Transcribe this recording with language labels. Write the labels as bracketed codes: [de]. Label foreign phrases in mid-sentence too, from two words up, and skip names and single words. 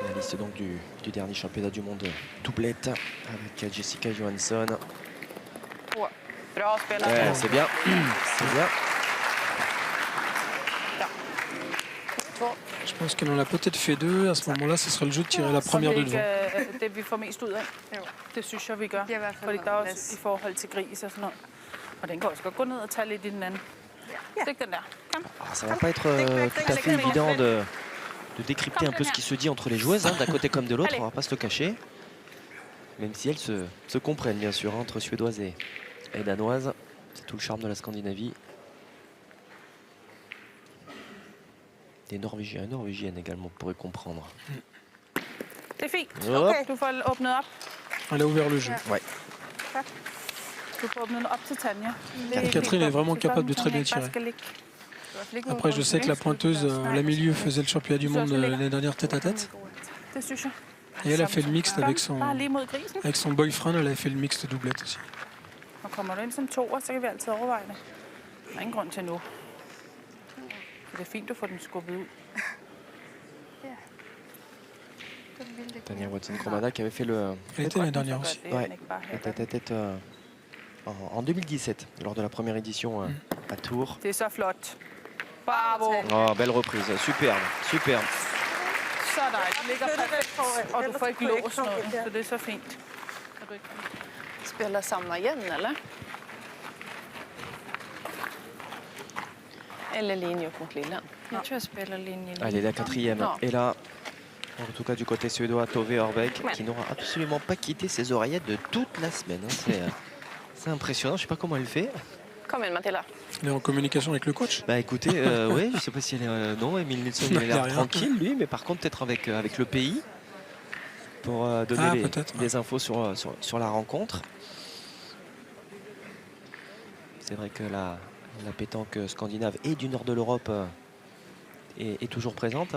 [fr] finaliste donc du dernier championnat du monde doublette avec Jessica Johansson. [sv] Bra spelat. [fr] Ouais, c'est bien. C'est bien. Je pense qu'elle en a peut-être fait 2. À ce moment-là, ce serait le jeu de tirer la première de devant. [da] Det vi får mest ud af. Det synes jeg, vi gør. Det er i hvert fald Fordi der er noget også plads. i forhold til gris og sådan noget. Og den kan også godt gå ned og tage lidt i den anden. Stik den der. Kom. [fr] Ah, ça va pas être tout à fait évident de décrypter un peu ce qui se dit entre les joueuses, hein, d'un côté comme de l'autre, on va pas se le cacher. Même si elles se comprennent bien sûr, hein, entre suédoises et danoises. C'est tout le charme de la Scandinavie. Des Norvégiennes également, on pourrait comprendre. [da] Det er fint. Hop. Du får åbnet op. [fr] Elle a ouvert le jeu. Ouais. [da] Du får åbnet op til Tanja. [fr] Catherine est vraiment capable de très bien tirer. Après, je sais que la pointeuse, la milieu, faisait le championnat du monde l'année dernière tête à tête. [da] Det synes jeg. [fr] Et elle a fait le mixte avec [da] Bare lige mod grisen. [fr] son boyfriend. Elle avait fait le mixte doublette aussi. [da] Og kommer du ind som toer, så kan vi altid overveje det. Der er ingen grund til nu. Det er fint, du får den skubbet ud. [fr] Tanja Watson-Kromada qui avait fait le Elle était l'année dernière aussi. ouais, la tête-à-tête en 2017 lors de la première édition à Tours. [da] Det er så flot. [fr] Bravo. Oh, belle reprise, superbe, superbe. [da] Så dejligt. Ligger perfekt. Og du får ikke låst noget, så det er så fint. [sv] Spelar samma igen eller? Eller linje upp mot lillen? Jag tror jag spelar linje. [fr] Allez, la quatrième Non. est là. En tout cas du côté suédois, Tove Orbeck, qui n'aura absolument pas quitté ses oreillettes de toute la semaine. Hein. C'est impressionnant, je sais pas comment elle fait. [sv] Kom in Matilda. [fr] Elle est en communication avec le coach. Bah écoutez, ouais, je sais pas si elle est... non, Emile Nilsson il a l'air Derrière. tranquille lui, mais par contre peut-être avec le pays pour donner peut-être, des infos sur la rencontre. C'est vrai que la pétanque scandinave et du nord de l'Europe est toujours présente.